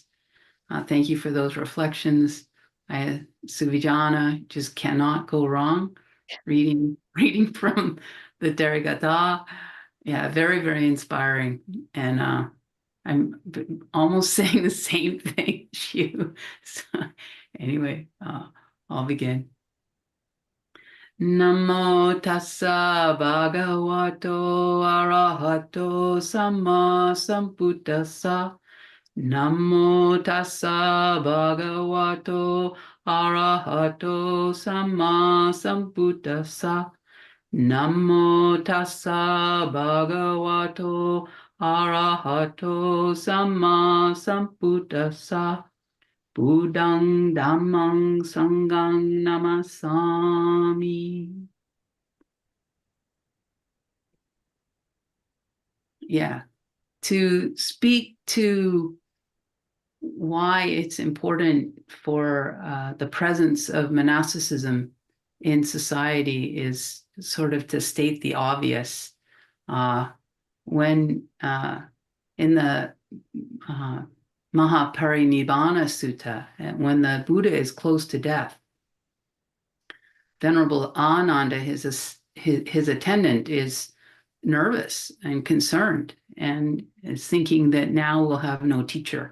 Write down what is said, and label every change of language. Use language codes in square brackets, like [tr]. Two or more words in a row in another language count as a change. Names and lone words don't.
[en] Thank you for those reflections. Suvijana, just cannot go wrong reading from the Therigatha. Yeah, very, very inspiring. And I'm almost saying the same thing as you. So, anyway, I'll begin. [pi] Namo tassa bhagavato arahato samma sambuddhassa. Namo tassa bhagavato arahato samma sambuddhassa. Namo tassa bhagavato arahato samma sambuddhassa. Buddhang Dhammang Sanghang Namasami. [en] yeah, to speak to why it's important for the presence of monasticism in society is sort of to state the obvious. When in the Mahaparinibbana Sutta, when the Buddha is close to death, Venerable Ananda, his attendant, is nervous and concerned and is thinking that now we'll have no teacher.